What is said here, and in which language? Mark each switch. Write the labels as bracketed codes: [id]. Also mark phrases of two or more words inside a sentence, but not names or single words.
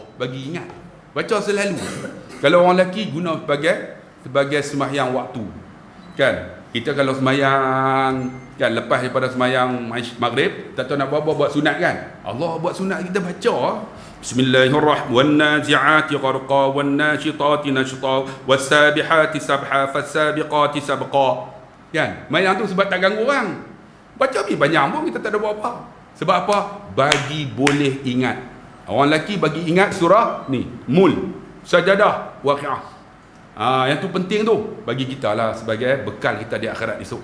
[ms] Bagi ingat. Baca selalu. Kalau orang lelaki guna sebagai sembahyang waktu. Kan? Kita kalau sembahyang kan, lepas daripada sembahyang maghrib, tak tahu nak buat sunat kan. Allah buat sunat, kita baca Bismillahirrahmanirrahim. [ar] وَالنَّازِعَاتِ غَرْقًا وَالنَّاشِطَاتِ نَشْطًا وَالسَّابِحَاتِ سَبْحًا فَالسَّابِقَاتِ سَبْقًا. [ms] Kan? Sembahyang tu sebab tak ganggu orang. Baca banyak pun kita tak ada buat apa. Sebab apa? Bagi boleh ingat. Orang lelaki bagi ingat surah ni, Mul, Sajadah, Waqiah. Yang tu penting tu bagi kita lah sebagai bekal kita di akhirat esok.